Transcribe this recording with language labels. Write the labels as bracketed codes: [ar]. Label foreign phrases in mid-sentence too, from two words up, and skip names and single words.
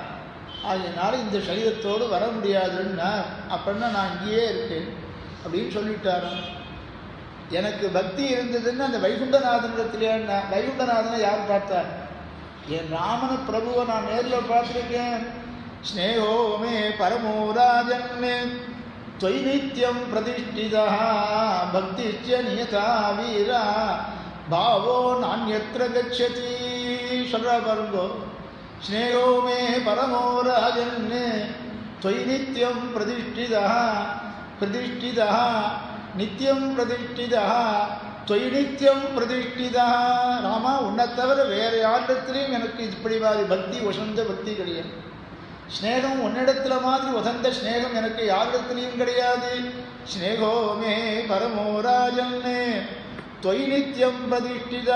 [ta] அதனால இந்த சரீரத்தோடு வர முடியாதுன்னா அப்படின்னா நான் இங்கேயே இருக்கேன் அப்படின்னு சொல்லிட்டாரான். எனக்கு பக்தி இருந்ததுன்னு அந்த வைகுண்டநாதனிடத்துலேன்னா, வைகுண்டநாதனை யார் பார்த்தார்? என் ராமன பிரபுவை நான் நேரில் பார்த்துருக்கேன். [sa] स्नेहो मे परमो राजन् त्वयि नित्यं प्रतिष्ठितः भक्तिश्च नियता वीरा भावो नान्यत्र गच्छति. [ta] சொல்றா பாருங்கோ. [sa] स्नेहो मे परमो राजन् त्वयि नित्यं प्रतिष्ठितः प्रतिष्ठितः नित्यं प्रतिष्ठितः त्वयि नित्यं प्रतिष्ठितः. [ta] ராமா, உன்னை தவிர வேறு யாரிடத்திலையும் எனக்கு இப்படி மாதிரி பக்தி வசந்த பக்தி கிடையாது. ஸ்னேகம் உன்னிடத்துல மாதிரி வசந்த ஸ்னேகம் எனக்கு யாரிடத்திலையும் கிடையாது. [sa] स्नेहो मे परमो राजन् त्वयि नित्यं प्रतिष्ठिता.